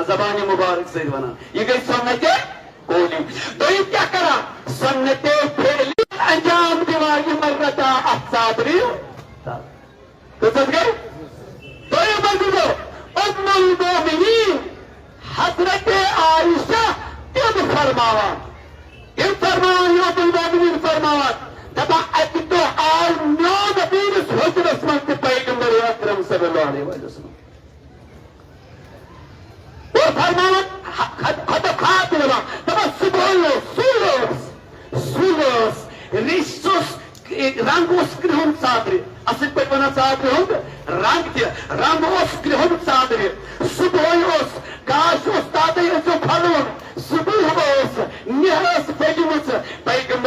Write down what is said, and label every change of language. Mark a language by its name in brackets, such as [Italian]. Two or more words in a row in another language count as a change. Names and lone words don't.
[Kashmiri] زبانہِ مبارک سۭتۍ ونان یہِ گٔے سنتِ قولی دوٚیِم کیٛاہ کران سنتِ فعلی انجام دِوان یِمن رٹان اتھ صادرِ کۭژاہ گٔے دوٚیِم عزیٖزو ام المؤمنین حضرت عائشہ تِم فرماوان یم ام المؤمنین فرماوان دپان اکہِ دۄہ آو میون میٲنِس حُجرس منٛز تہِ پیغمبر اکرم [Arabic] صلی اللہ علیہ وسلم [Kashmiri] اور فرماوان خطبات دِوان دپان صبحٲے سُل ٲس ریٚش اوس رنگ اوس کرٛہُن ژادرِ اصل پٲٹھۍ ونان ژادرِ ہُنٛد رنگ تہِ رنگ اوس کرٛہُن ژادرِ صبحٲے اوس گاش اوس تاتے ٲسِو پھلوُن صبح اوس نِہ ٲس پھٔجمٕژ پیغمبر